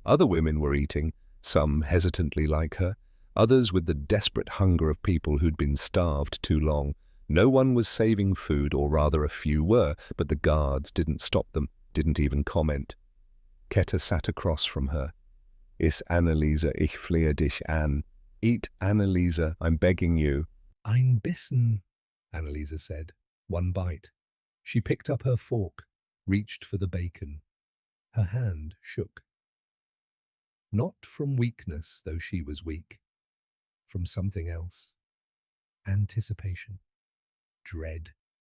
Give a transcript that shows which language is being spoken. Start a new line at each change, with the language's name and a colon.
English: Other women were eating, some hesitantly like her, others with the desperate hunger of people who'd been starved too long. No one was saving food, or rather a few were, but the guards didn't stop them, didn't even comment. Keta sat across from her.
German: Iss, Annalisa, ich flehe dich an.
English: Eat, Annalisa, I'm begging you.
German: Ein bisschen,
English: Annalisa said. 1 bite. She picked up her fork, reached for the bacon. Her hand shook. Not from weakness, though she was weak. From something else. Anticipation. Dread.